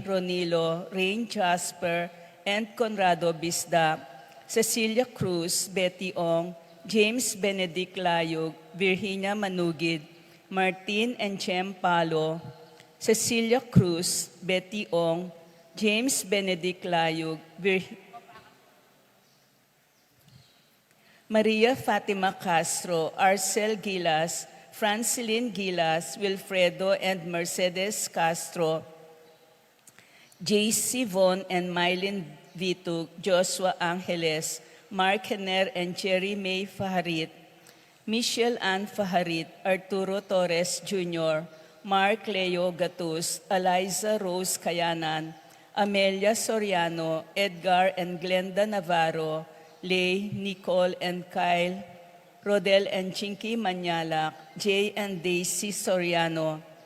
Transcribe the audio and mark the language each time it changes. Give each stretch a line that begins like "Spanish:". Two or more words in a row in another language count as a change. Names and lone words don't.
English: Ronilo, Rain Jasper, and Conrado Bisda, Cecilia Cruz, Betty Ong, James Benedict Layog, Virginia Manugid, Martin and Chem Palo, Cecilia Cruz, Betty Ong, James Benedict Layog, Maria Fatima Castro, Arcel Gilas, Francilyn Gilas, Wilfredo and Mercedes Castro, J.C. Von and Mylene Vitug, Joshua Angeles, Mark Henner and Jerry May Faharit, Michelle Ann Faharit, Arturo Torres Jr., Mark Leo Gatus, Eliza Rose Kayanan, Amelia Soriano, Edgar and Glenda Navarro, Lay, Nicole and Kyle, Rodel and Chinky Manyalak, Jay and Daisy Soriano,